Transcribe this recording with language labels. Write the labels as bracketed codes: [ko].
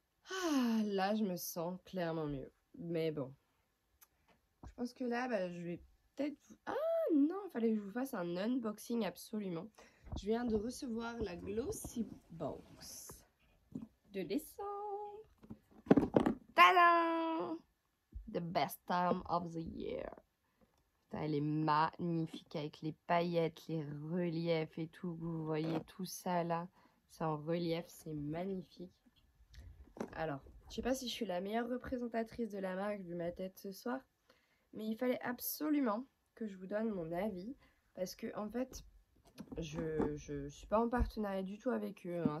[fr] Ah, là je me sens clairement mieux. Mais bon, je pense que là bah, je vais peut-être... Ah non, il fallait que je vous fasse un unboxing absolument. Je viens de recevoir la Glossy Box de décembre. Tadam! [en] The best time of the year. [fr] Putain, elle est magnifique avec les paillettes, les reliefs et tout. Vous voyez tout ça là. C'est en relief, c'est magnifique. Alors, je sais pas si je suis la meilleure représentatrice de la marque vu ma tête ce soir. Mais il fallait absolument que je vous donne mon avis. Parce que en fait, je suis pas en partenariat du tout avec eux. Hein.